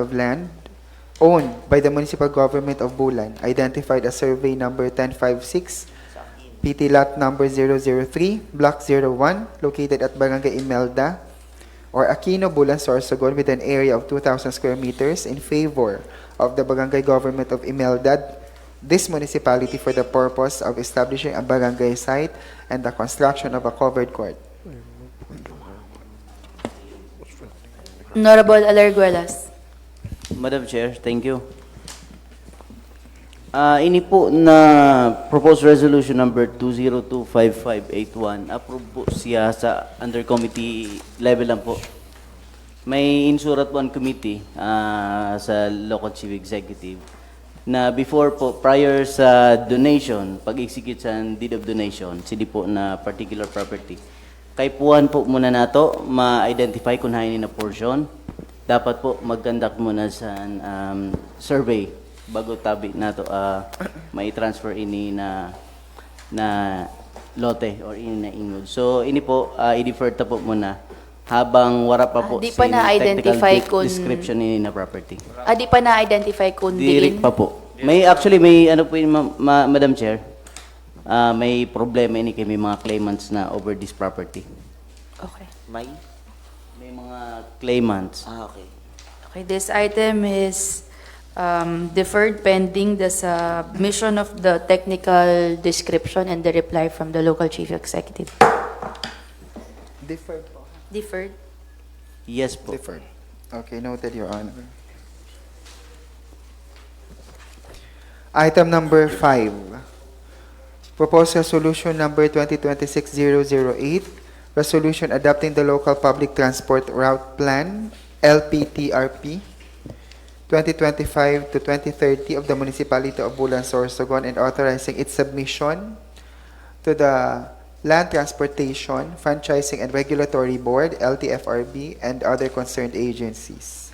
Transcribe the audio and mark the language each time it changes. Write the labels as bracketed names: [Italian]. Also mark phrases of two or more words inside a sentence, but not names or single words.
[English] of land owned by the municipal government of Bulan, identified as survey number 1056, PT lot number 003, block 01, located at Barangay Imelda or Aquino, Bulan, Sorsogon, with an area of 2,000 square meters in favor of the Barangay Government of Imelda, this municipality, for the purpose of establishing a barangay site and the construction of a covered court. Honorable Alerguelas. Madam Chair, thank you. [Bikol] Ini po na [English] proposed resolution number 2025581, [Bikol] approve po siya sa [English] under committee level [Bikol] lang po. May insurat po ang committee sa [English] local chief executive [Bikol] na before po, prior sa donation, pag-execute sa [English] deed of donation, [Bikol] sindi po na particular property. Kaipuan po muna nato, ma-identify kung hainin na portion. Dapat po mag-conduct muna sa survey bago tabi nato may transfer ini na lote or ini na ingod. So ini po i-defer ta po muna habang wara pa po Di pa na-identify kung description ini na property. Di pa na-identify kung Direct diin. pa po. May actually may ano po yun, [English] Madam Chair. [Bikol] May problema ini kay may mga claimants na [English] over this property. Okay. [Bikol] May mga claimants. Okay. [English] Okay, this item is deferred pending the submission of the technical description and the reply from the local chief executive. Deferred po. Deferred. Yes po. Deferred. Okay, noted, Your Honor. Item number 5, proposed resolution number 2026-008, resolution adopting the local public transport route plan, LPTRP, 2025 to 2030 of the municipality of Bulan, Sorsogon, and authorizing its submission to the Land Transportation, Franchising and Regulatory Board, LTFRB, and other concerned agencies.